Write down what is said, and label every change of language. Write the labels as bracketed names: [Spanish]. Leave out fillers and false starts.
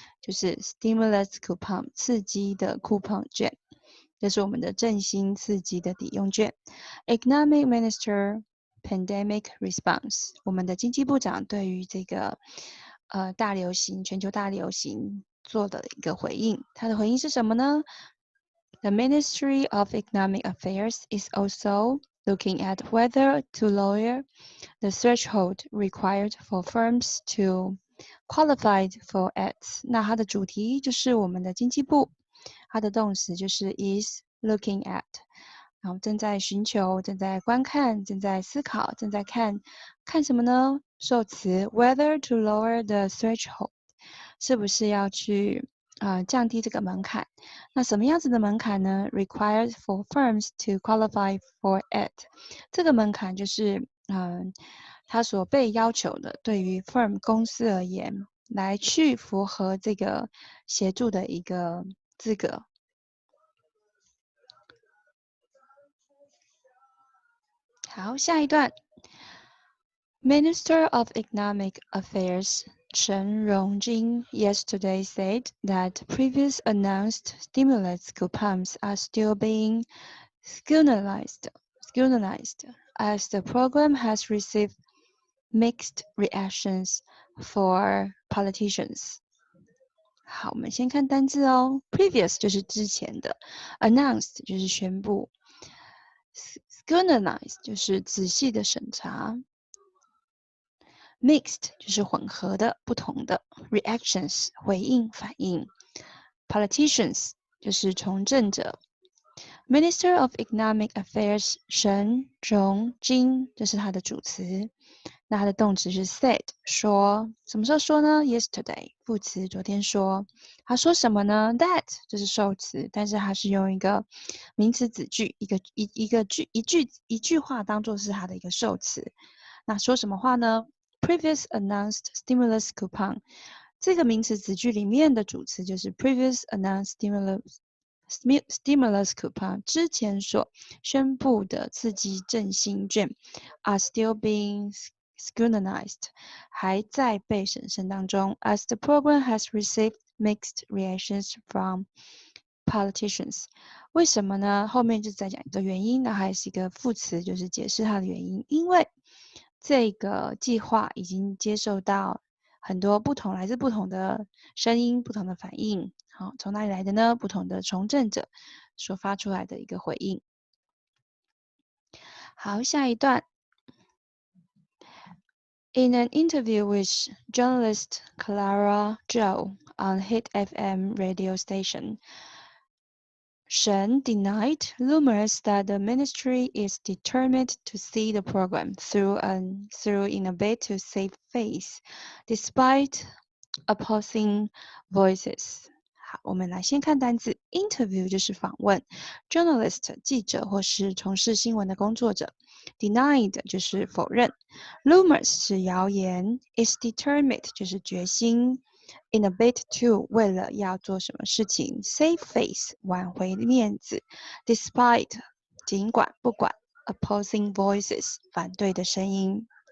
[Chinese] 就是 stimulus coupon 刺激的酷碰券，这是我们的振兴刺激的抵用券。 [English] Economic Minister Pandemic Response， [Chinese] 我们的经济部长对于这个大流行、全球大流行做的一个回应，他的回应是什么呢？ [English] The Ministry of Economic Affairs is also looking at whether to lower the threshold required for firms to qualify for it. [Chinese] 那它的主题就是我们的经济部，它的动词就是 [English] is looking at， [Chinese] 然后正在寻求、正在观看、正在思考、正在看什么呢？受词 [English] whether to lower the threshold， [Chinese] 是不是要去降低这个门槛？那什么样子的门槛呢 ？ [English] Required for firms to qualify for it， [Chinese] 这个门槛就是它所被要求的，对于 firm 公司而言，来去符合这个协助的一个资格。 [English] 好，下一段 ，Minister of Economic Affairs Chen Rongjing yesterday said that previous announced stimulus coupons are still being scrutinized as the program has received mixed reactions for politicians. [Chinese] 好，我们先看单字哦。 Previous 就是之前的 ，announced 就是宣布 ，scrutinize 就是仔细的审查 ，mixed 就是混合的、不同的 ，reactions 回应、反应 ，politicians 就是从政者。 Minister of Economic Affairs 沈荣金，这是他的主词。那他的动词是 said， 说，什么时候说呢 ？Yesterday， 副词昨天说。他说什么呢 ？That 这是受词，但是他是用一个名词子句，一句话当做是他的一个受词。那说什么话呢 ？ [English] Previous announced stimulus coupon， [Chinese] 这个名词子句里面的主词就是 [English] previous announced stimulus coupon [Chinese] 之前所宣布的刺激振兴券 [English] are still being scrutinized [Chinese] 还在被审慎当中 [English] as the program has received mixed reactions from politicians [Chinese] 为什么呢？后面就在讲一个原因，那还是一个副词，就是解释它的原因。因为这个计划已经接受到很多来自不同的声音、不同的反应。好，从哪里来的呢？不同的从政者所发出来的一个回应。好，下一段。 [English] In an interview with journalist Clara Zhou on Hit FM radio station, Shen denied rumors that the ministry is determined to see the program through in a bid to save face, despite opposing voices. [Chinese] 好，我们来先看单字 interview 就是访问 ，journalist 记者或是从事新闻的工作者 ，denied 就是否认 ，rumors 是谣言 ，is determined 就是决心 ，in a bid to 为了要做什么事情 ，save face 挽回面子 ，despite 尽管不管 ，opposing voices 反对的声音。